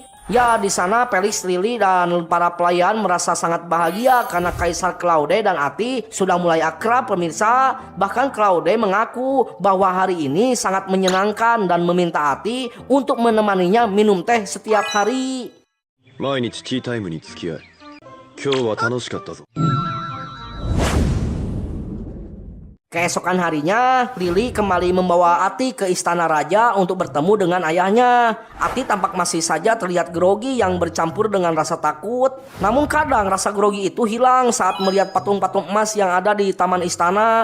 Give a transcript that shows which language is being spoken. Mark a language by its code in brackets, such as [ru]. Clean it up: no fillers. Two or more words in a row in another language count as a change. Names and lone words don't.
[id] Ya, di sana Felix, Lily, dan para pelayan merasa sangat bahagia karena Kaisar Claude dan Ati sudah mulai akrab pemirsa. Bahkan Claude mengaku bahwa hari ini sangat menyenangkan dan meminta Ati untuk menemaninya minum teh setiap hari. [ja] 毎日ティータイムに付き合い今日は楽しかったぞ [id] Keesokan harinya, Lily kembali membawa Ati ke istana raja untuk bertemu dengan ayahnya. Ati tampak masih saja terlihat grogi yang bercampur dengan rasa takut. Namun kadang rasa grogi itu hilang saat melihat patung-patung emas yang ada di taman istana.